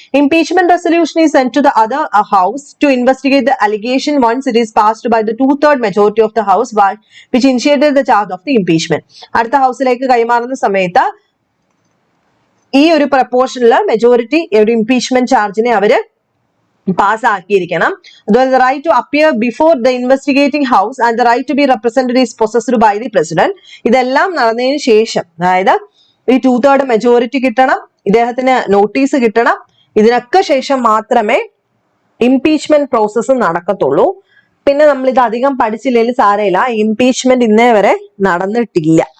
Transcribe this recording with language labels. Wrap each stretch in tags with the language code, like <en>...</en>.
<en>Impeachment resolution is sent to the other house to investigate the allegation once it is passed by the 2/3 majority of the house which initiated the charge of the impeachment.</en> <ml>അടുത്ത ഹൗസിലേക്ക് കൈമാറുന്ന സമയത്ത് ഈ ഒരു പ്രപ്പോർഷനിൽ majority ഒരു impeachment ചാർജിനെ അവര് പാസ്സാക്കിയിരിക്കണം.</ml> <en>അതുപോലെ the right to appear before the investigating house and the right to be represented is possessed by the president.</en> <ml>ഇതെല്ലാം നടന്നതിന് ശേഷം, അതായത് ഈ 2/3 മെജോറിറ്റി കിട്ടണം, ഇദ്ദേഹത്തിന് നോട്ടീസ് കിട്ടണം, ഇതിനൊക്കെ ശേഷം മാത്രമേ ഇംപീച്ച്മെന്റ് പ്രോസസ്സ് നടക്കത്തുള്ളൂ. പിന്നെ നമ്മൾ ഇത് അധികം പഠിച്ചില്ലെങ്കിൽ സാരമില്ല, ഇംപീച്ച്മെന്റ് ഇന്നേ വരെ നടന്നിട്ടില്ല.</ml>